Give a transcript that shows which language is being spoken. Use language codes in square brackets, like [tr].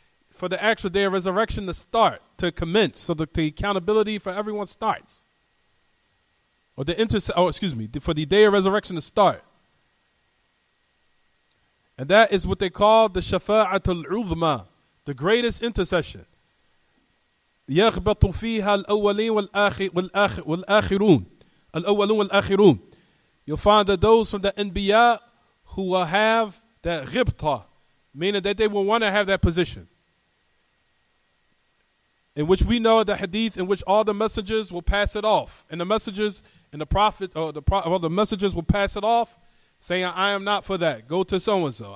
[en] For the actual day of resurrection to start, to commence, so the accountability for everyone starts. Or for the day of resurrection to start. And that is what they call the shafa'atul uzma, the greatest intercession. [ar] يغبط فيها الأولين والآخرون. الأولون والآخرون. [en] You'll find that those from the Anbiya who will have that ghibta, meaning that they will want to have that position. In which we know the hadith in which all the messengers will pass it off. And the messengers and the prophet, the messengers will pass it off, saying, I am not for that, go to so-and-so.